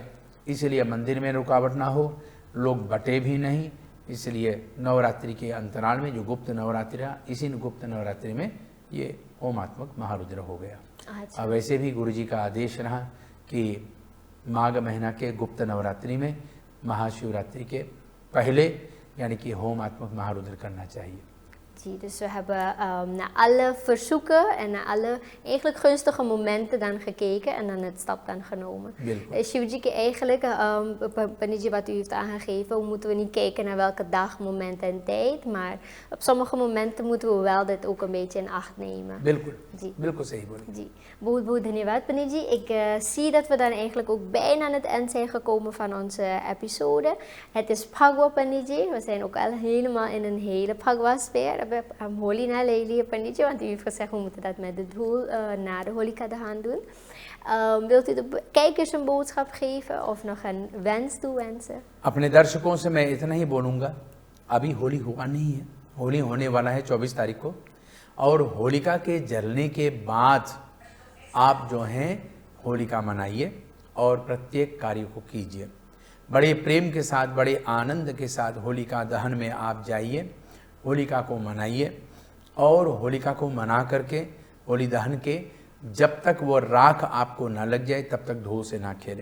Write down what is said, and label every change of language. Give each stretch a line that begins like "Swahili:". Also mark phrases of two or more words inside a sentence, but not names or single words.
Hindi: इसलिए मंदिर में रुकावट ना हो, लोग बटे भी नहीं, इसलिए नवरात्रि के अंतराल में जो गुप्त नवरात्रि रहा, इसी गुप्त नवरात्रि में ये होमात्मक महारुद्र हो गया। अच्छा। अब वैसे भी गुरु जी का आदेश रहा कि माघ महीना के गुप्त नवरात्रि में महाशिवरात्रि के पहले यानी कि होमात्मक महारुद्र करना चाहिए।
Dutch: Zie, dus we hebben naar alle verzoeken en naar alle eigenlijk gunstige momenten dan gekeken en dan het stap dan genomen. Shivji, eigenlijk, Panditji, wat u heeft aangegeven, hoe moeten we niet kijken naar welke dag, moment en tijd, maar op sommige momenten moeten we wel dit ook een beetje in acht nemen.
Hindi: बिल्कुल सही बोले. Ji, बहुत बहुत धन्यवाद Panditji.
Dutch: Ik zie dat we dan eigenlijk ook bijna aan het eind zijn gekomen van onze episode. Het is Phagwa Panditji. We zijn ook al helemaal in een hele Phagwa sfeer. Holi na Leili Panditji, want u heeft gezegd we moeten dat met de doel na de Holika Dahan doen. Wilt u de kijkers een boodschap geven of nog een wens toewensen?
Hindi: अपने दर्शकों से मैं इतना ही बोलूँगा, अभी होली हुआ नहीं है, होली होने वाला है 24 तारीख को, और होलिका के जलने के बाद आप जो हैं होलिका मनाइए और प्रत्येक कार्य को कीजिए। बड़े प्रेम के साथ, बड़े आनंद के साथ होलिका दहन में आप जाइए, होलिका को मनाइए और होलिका को मना करके होली दहन के जब तक वो राख आपको ना लग जाए तब तक धूल से ना खेले।